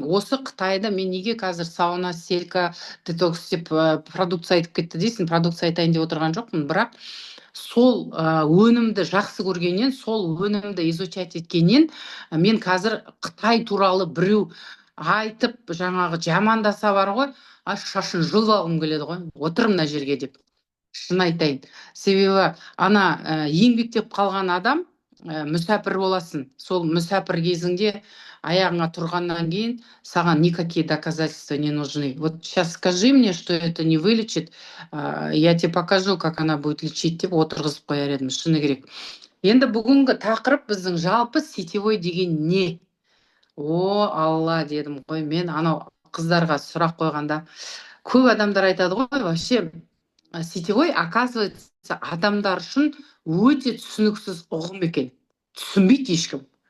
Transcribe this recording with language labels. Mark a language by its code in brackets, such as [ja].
[kk] Осы Қытайда мен неге қазір сауна, стелька, детокс деп продукция айтып кетті дейсің, продукция айтайын деп отырған жоқпын, бірақ сол өнімді жақсы көргеннен, сол өнімді изучать еткеннен мен қазір Қытай туралы біреу айтып жаңағы жамандаса бар ғой, шашын жұлып алғым келеді ғой, отыр мына жерге деп. Шын айтайын. Себебі еңбектеп қалған адам мүсәпір боласың. Сол мүсәпір кезіңде аяғыңа тұрғаннан кейін саған [ru] никакие доказательства не нужны. Вот сейчас скажи мне, что это не вылечит, я тебе покажу, как она будет лечить [kk] деп отырғызып қояр едім, шыны керек. Енді бүгінгі тақырып біздің жалпы сетевой деген не? О, алла дедім ғой, мен анау қыздарға сұрақ қойғанда көп адамдар айтады ғой, вообще сетевой, оказывается, адамдар үшін өте түсініксіз ұғым екен. Түсінбейді ешкім.